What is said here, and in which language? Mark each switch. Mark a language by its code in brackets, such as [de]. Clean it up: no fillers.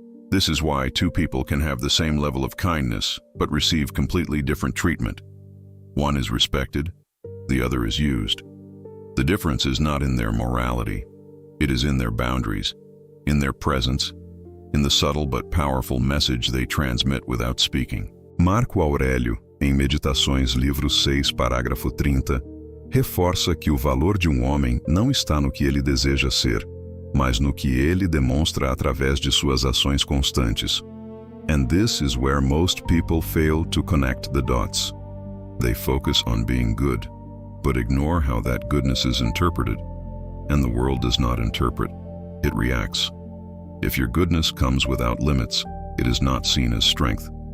[en] This is why two people can have the same level of kindness, but receive completely different treatment. One is respected, the other is used. The difference is not in their morality. It is in their boundaries, in their presence, in the subtle but powerful message they transmit without speaking. [pt] Marco Aurélio, em Meditações, livro 6, parágrafo 30, reforça que o valor de homem não está no que ele deseja ser, mas no que ele demonstra através de suas ações constantes. [en] And this is where most people fail to connect the dots. They focus on being good, but ignore how that goodness is interpreted. And the world does not interpret, it reacts. If your goodness comes without limits, it is not seen as strength.